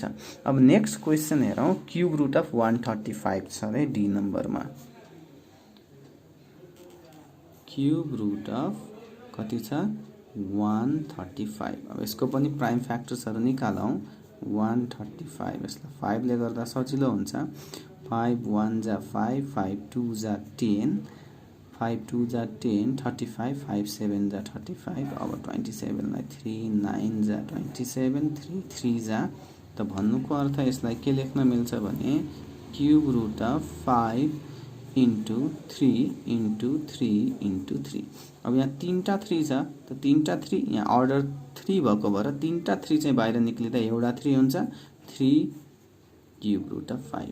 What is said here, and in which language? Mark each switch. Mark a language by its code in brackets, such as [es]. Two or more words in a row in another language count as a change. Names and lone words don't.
[ne] अब [en] next question [ne] हेरौँ, [en] cube root of [ne] 135 छ रे डी नम्बरमा। [en] cube root of [ne] कति छ 135। अब यसको पनि [en] prime factors [ne] निकालौँ। 135 यसलाई 5 ले गर्दा सजिलो हुन्छ। 5 1 जा 5, 5 2 जा 10, 5 2 जा 10, 35, 5 7 जा 35। अब 27 लाई 3 9 जा 27, 3 3 जा, त भन्नुको अर्थ यसलाई के लेख्न मिल्छ भने [en] cube root of 5 into 3 into 3 into 3. [ne] अब यहाँ 3टा 3 छ, त 3टा 3 यहाँ अर्डर 3 भएको भएर 3टा 3 चाहिँ बाहिर निक्लिँदा एउटा 3 हुन्छ, 3 [en] cube root of [ne] 5।